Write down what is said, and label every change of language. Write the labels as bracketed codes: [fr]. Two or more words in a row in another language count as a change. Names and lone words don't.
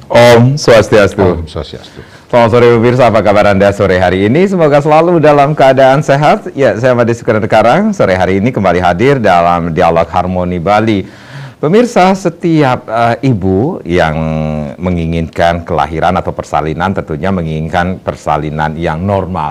[ban] Om Swastiastu. Om Swastiastu. [id] Selamat sore pemirsa, apa kabar Anda sore hari ini? Semoga selalu dalam keadaan sehat. Ya, saya Made Sukarno Karang. Sore hari ini kembali hadir dalam Dialog Harmoni Bali. Pemirsa, setiap ibu yang menginginkan kelahiran atau persalinan tentunya menginginkan persalinan yang normal.